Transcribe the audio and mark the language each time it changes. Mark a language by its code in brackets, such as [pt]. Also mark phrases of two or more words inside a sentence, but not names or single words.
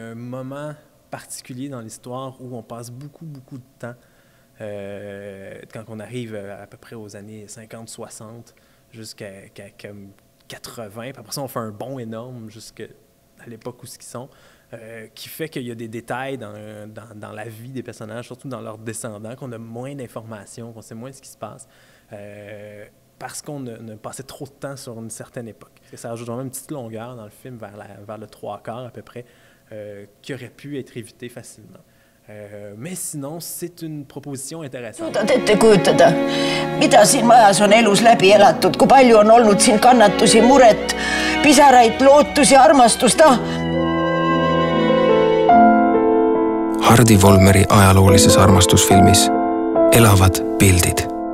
[fr] Il y a un moment particulier dans l'histoire où on passe beaucoup de temps quand on arrive à peu près aux années 50-60 jusqu'à 80, puis après ça, on fait un bond énorme jusqu'à l'époque où ils sont, qui fait qu'il y a des détails dans la vie des personnages, surtout dans leurs descendants, qu'on a moins d'informations, qu'on sait moins ce qui se passe, parce qu'on a passé trop de temps sur une certaine époque. Ça ajoute vraiment une petite longueur dans le film, vers le 3/4 à peu près, qui aurait pu être évité facilement. Mais sinon, c'est une proposition intéressante. [et] Suudad ette kujutada, mida siin majas on elus läbi elatud, kui palju on olnud siin kannatusi, muret, pisaraid, lootusi, armastust. Hardi Volmeri ajaloolises armastusfilmis elavad pildid.